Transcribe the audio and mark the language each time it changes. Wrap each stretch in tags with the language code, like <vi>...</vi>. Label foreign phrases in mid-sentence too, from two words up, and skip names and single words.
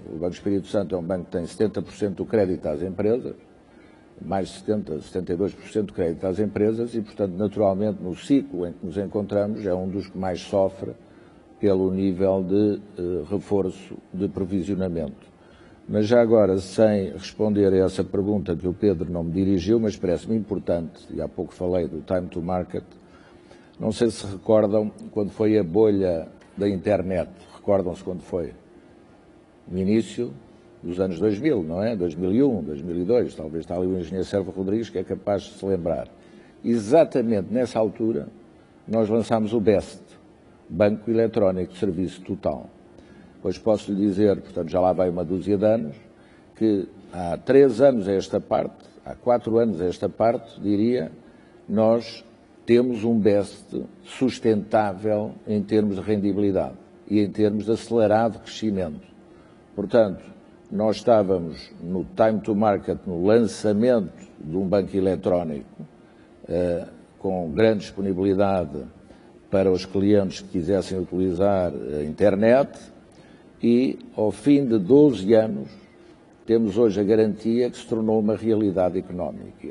<pt>O Banco Espírito Santo é um banco que tem 70% do crédito às empresas, mais de 72% do crédito às empresas e, portanto, naturalmente, no ciclo em que nos encontramos, é um dos que mais sofre pelo nível de reforço de provisionamento. Mas já agora, sem responder a essa pergunta que o Pedro não me dirigiu, mas parece-me importante, e há pouco falei do</pt> <en>time to market,</en> <pt>não sei se recordam quando foi a bolha da internet. Recordam-se quando foi? No início dos anos 2000, não é? 2001, 2002, talvez está ali o engenheiro Sérgio Rodrigues que é capaz de se lembrar. Exatamente nessa altura nós lançámos o BEST, Banco Eletrónico de Serviço Total. Pois posso lhe dizer, portanto já lá vai uma dúzia de anos, que há 3 anos a esta parte, há 4 anos a esta parte, diria, nós temos um BEST sustentável em termos de rendibilidade e em termos de acelerado crescimento. Portanto, nós estávamos no</pt> <en>time to market,</en> <pt>no lançamento de um banco eletrónico, com grande disponibilidade para os clientes que quisessem utilizar a internet e, ao fim de 12 anos, temos hoje a garantia que se tornou uma realidade económica.</pt>